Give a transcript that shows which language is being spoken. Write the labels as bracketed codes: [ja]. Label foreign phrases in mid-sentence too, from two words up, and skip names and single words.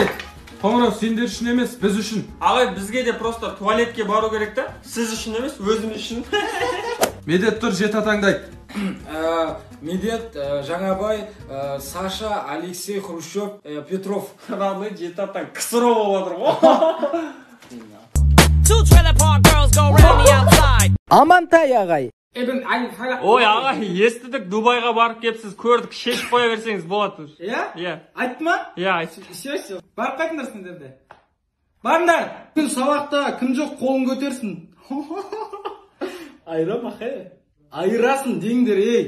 [kk] Қоңырау сендер үшін емес, біз үшін. Ағай, бізге де просто туалетке бару керек та. Сіз үшін емес, өзім үшін. Медет тұр, жет атаңды айт. Медет, Жаңабай, Саша, Алексей, Хрущев, Петров. Родной жеті атаң кісіро болып отыр ғой. [en] Two trailer park girls go round the outside. [kk] Амантай ағай. Ой, ағай, естідік, Дубайға барып кепсіз, көрдік, шешіп қоя берсеңіз болады. Иә? Айтты ма? Иә, айтты. Все. Барып қайтыңдар сендерде. Барыңдар. Күн сабақта кім жоқ қолын көтерсін. Айрам ақай. Айырасын деңдер, ей.